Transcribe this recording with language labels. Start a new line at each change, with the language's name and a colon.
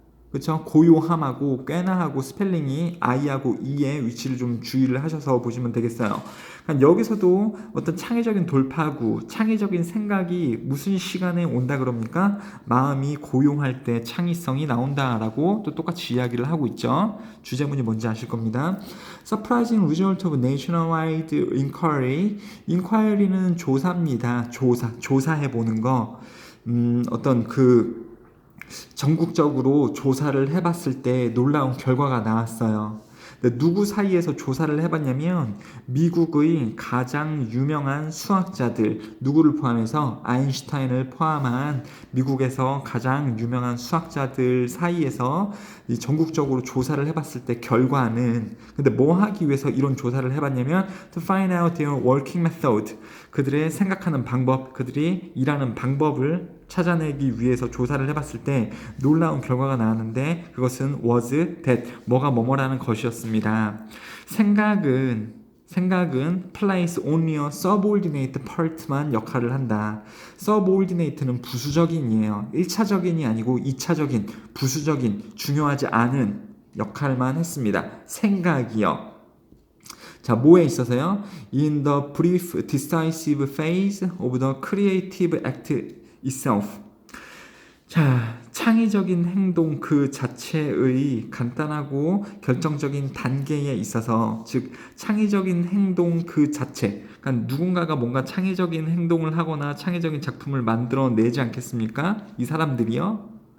Korean: 그렇죠? 고요함하고 꽤나하고 스펠링이 I하고 E의 위치를 좀 주의를 하셔서 보시면 되겠어요. 그러니까 여기서도 어떤 창의적인 돌파구, 창의적인 생각이 무슨 시간에 온다 그럽니까? 마음이 고요할 때 창의성이 나온다라고 또 똑같이 이야기를 하고 있죠. 주제문이 뭔지 아실 겁니다.
English: Surprising result of nationwide inquiry.
Korean: inquiry는 조사입니다. 조사해보는 거. 어떤 전국적으로 조사를 해봤을 때 놀라운 결과가 나왔어요. 근데 누구 사이에서 조사를 해봤냐면 미국의 가장 유명한 수학자들, 누구를 포함해서 아인슈타인을 포함한 미국에서 가장 유명한 수학자들 사이에서 전국적으로 조사를 해봤을 때 결과는, 근데 뭐 하기 위해서 이런 조사를 해봤냐면
English: to find out their working method,
Korean: 그들의 생각하는 방법, 그들이 일하는 방법을 찾아내기 위해서 조사를 해봤을 때 놀라운 결과가 나왔는데 그것은
English: was that,
Korean: 뭐가 뭐뭐라는 것이었습니다. 생각은
English: plays only a subordinate part
Korean: 만 역할을 한다. subordinate는 부수적인이에요. 1차적인이 아니고 2차적인, 부수적인, 중요하지 않은 역할만 했습니다. 생각이요. 자, 뭐에 있어서요?
English: In the brief decisive phase of the creative act itself.
Korean: 자, 창의적인 행동 그 자체의 간단하고 결정적인 단계에 있어서, 즉 창의적인 행동 그 자체, 그러니까 누군가가 뭔가 창의적인 행동을 하거나 창의적인 작품을 만들어내지 않겠습니까? 이 사람들이요.